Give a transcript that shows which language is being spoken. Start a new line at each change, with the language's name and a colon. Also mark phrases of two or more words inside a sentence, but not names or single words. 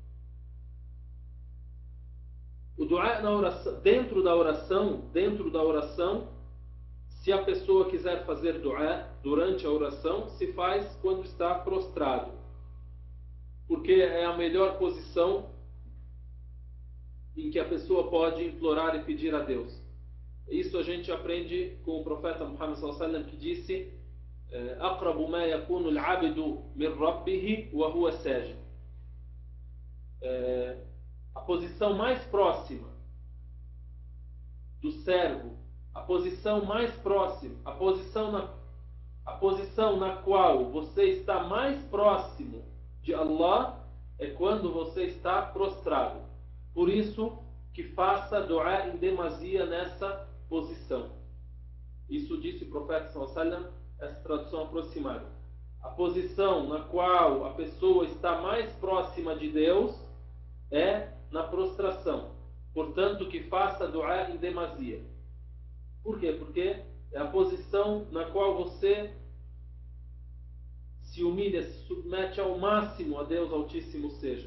Portuguese: O dua na oração, dentro da oração, se a pessoa quiser fazer dua durante a oração, se faz quando está prostrado. Porque é a melhor posição em que a pessoa pode implorar e pedir a Deus. Isso a gente aprende com o profeta Muhammad
Arabic: صلى الله عليه وسلم,
Portuguese: que disse:
Arabic: "أقرب ما يكون العبد من ربه وهو ساجد."
Portuguese: A posição mais próxima do servo, a posição mais próxima, a posição na qual você está mais próximo de Allah é quando você está prostrado. Por isso que faça dua em demasia nessa posição. Isso disse o profeta
Arabic: صلى الله عليه وسلم,
Portuguese: essa tradução aproximada. A posição na qual a pessoa está mais próxima de Deus é na prostração. Portanto, que faça dua em demasia. Por quê? Porque é a posição na qual você se humilha, se submete ao máximo a Deus Altíssimo seja.